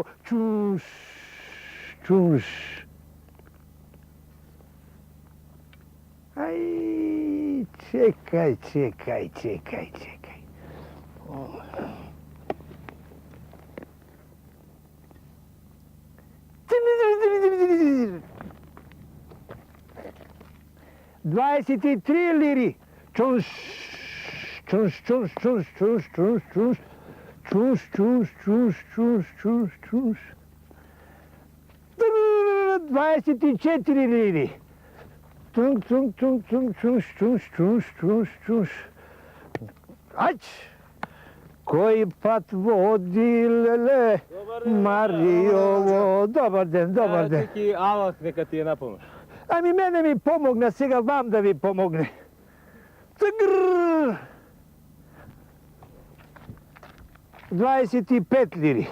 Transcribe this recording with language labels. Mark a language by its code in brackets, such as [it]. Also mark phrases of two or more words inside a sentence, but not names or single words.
[mk] Чуш, чуш. Ај, чекај. 23 лири. Чунш, чунш, чунш, чунш, чунш, чунш, чунш, чунш, чунш, чунш, чунш, чунш, чунш. 24 лири. Чунш, чунш, чунш, чунш, чунш, чунш, чунш, чунш, чунш. Ач! Кој пат води леле Мариово. Добар ден, добар ден. Тики Аллах нека ти е на помош. [bg] Ами мене ми помогна, сега вам да ви помогне. Тъгрррр! 25 лири.